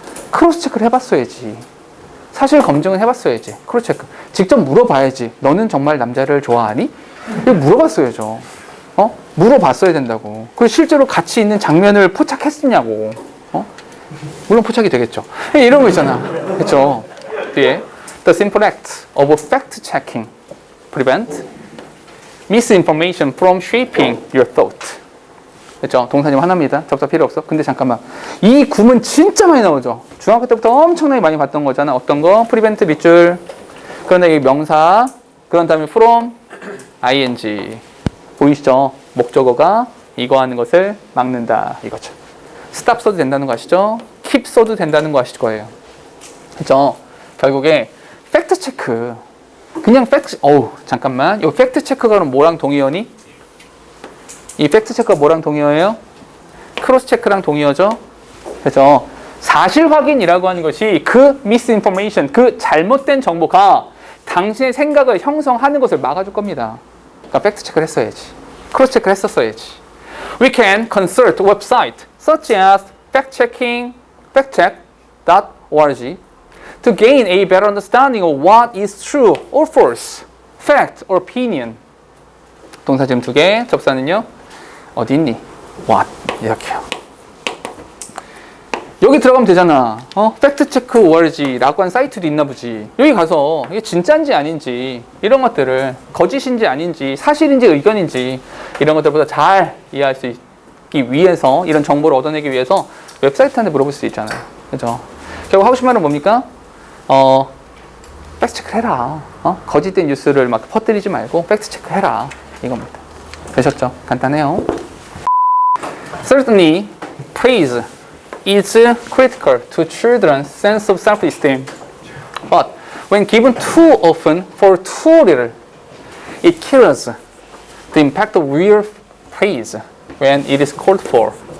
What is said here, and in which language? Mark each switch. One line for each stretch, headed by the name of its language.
Korean: 크로스 체크를 해봤어야지. 사실 검증은 해봤어야지. 크로스 체크. 직접 물어봐야지. 너는 정말 남자를 좋아하니? 이거 물어봤어야죠. 물어봤어야 된다고. 그리고 실제로 같이 있는 장면을 포착했느냐고. 물론 포착이 되겠죠. 이런 거 있잖아. 그렇죠? 뒤에
English: The simple act of fact checking prevent misinformation from shaping your thought.
Korean: 그렇죠? 동사님 하나입니다. 접사 필요 없어. 근데 잠깐만. 이 구문 진짜 많이 나오죠. 중학교 때부터 엄청나게 많이 봤던 거잖아. 어떤 거? prevent 밑줄. 그런데 이 명사 그런 다음에 from ing. 보이시죠? 목적어가 이거 하는 것을 막는다 이거죠. stop 써도 된다는 거 아시죠? keep 써도 된다는 거 아실 거예요. 그죠? 결국에 팩트 체크. 그냥 팩트, 잠깐만. 이 팩트 체크가 그럼 뭐랑 동의어니? 이 팩트 체크가 뭐랑 동의어예요? 크로스 체크랑 동의어죠? 그래서 사실 확인이라고 하는 것이 그 misinformation, 그 잘못된 정보가 당신의 생각을 형성하는 것을 막아줄 겁니다. 그러니까 팩트 체크를 했어야지. 크로스 체크를 했었어야지.
English: We can consult website such as factcheck.org to gain a better understanding of what is true or false, fact or opinion.
Korean: 동사 지금 2개, 접사는요. 어디 있니? what 이렇게요. 여기 들어가면 되잖아. factcheck.org라고 한 사이트도 있나 보지. 여기 가서 이게 진짜인지 아닌지 이런 것들을 거짓인지 아닌지 사실인지 의견인지 이런 것들보다 잘 이해할 수 있기 위해서 이런 정보를 얻어내기 위해서 웹사이트한테 물어볼 수 있잖아요. 그죠? 결국 하고 싶은 말은 뭡니까? 팩트 체크 해라. 거짓된 뉴스를 막 퍼뜨리지 말고 팩트 체크 해라. 이겁니다. 되셨죠? 간단해요.
English: Certainly, praise is critical to children's sense of self-esteem. But when given too often for too little, it kills the impact of real praise when it is called for.